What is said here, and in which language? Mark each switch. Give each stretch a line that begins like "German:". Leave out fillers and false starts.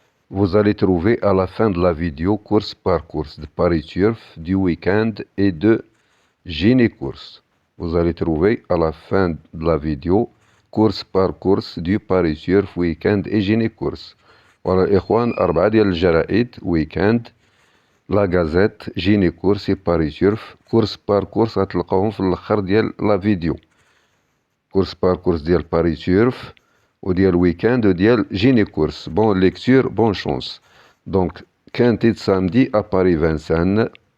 French: Vous allez trouver à la fin de la vidéo course par course de Paris Turf, du week-end et de Gini Course. Vous allez trouver à la fin de la vidéo course par course du Paris Turf, week-end et Gini Course. Voilà ikhwan, 4
Arabic: ديال الجرائد
French: week-end, La Gazette, Gini Course et Paris Turf. Course par course
Arabic: غتلقاوهم في الاخر ديال لا فيديو.
French: Course par course
Arabic: ديال
French: Paris Turf ou ديال week-end ou ديال Gini Course. Bonne lecture, bonne chance. Donc, quintet de samedi à Paris-Vincennes.